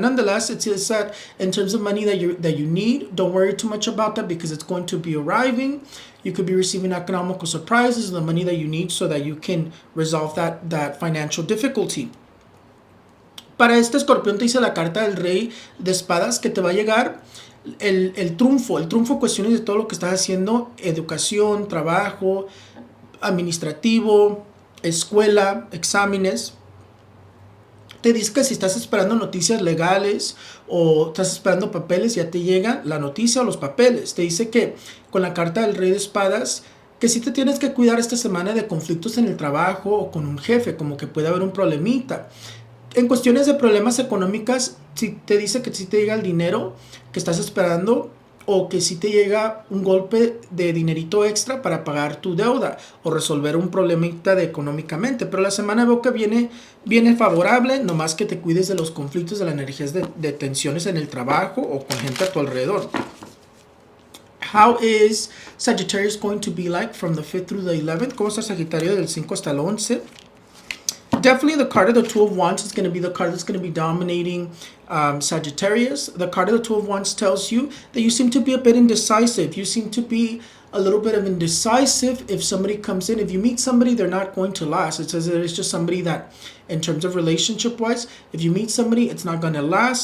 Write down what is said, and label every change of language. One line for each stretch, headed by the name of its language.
English: Nonetheless, it says that in terms of money that you need, don't worry too much about that, because it's going to be arriving. You could be receiving economical surprises, the money that you need, so that you can resolve that financial difficulty.
Spanish: Para escorpión te dice la carta del rey de espadas que te va a llegar el triunfo, cuestiones de todo lo que estás haciendo, educación, trabajo, administrativo, escuela, exámenes. Te dice que si estás esperando noticias legales o estás esperando papeles, ya te llega la noticia o los papeles. Te dice que con la carta del rey de espadas, que sí te tienes que cuidar esta semana de conflictos en el trabajo o con un jefe, como que puede haber un problemita. En cuestiones de problemas económicas, si te dice que sí te llega el dinero que estás esperando, o que sí te llega un golpe de dinerito extra para pagar tu deuda o resolver un problemita económicamente. Pero la semana veo que viene favorable, nomás que te cuides de los conflictos, de las energías de tensiones en el trabajo o con gente a tu alrededor.
English: How is Sagittarius going to be like from the 5th through the 11th?
Spanish: ¿Cómo está Sagitario del 5 hasta el 11?
English: Definitely the card of the Two of Wands is going to be the card that's going to be dominating Sagittarius. The card of the Two of Wands tells you that you seem to be a bit indecisive. You seem to be a little bit of indecisive if somebody comes in. If you meet somebody, they're not going to last. It says that it's just somebody that, in terms of relationship-wise, if you meet somebody, it's not going to last.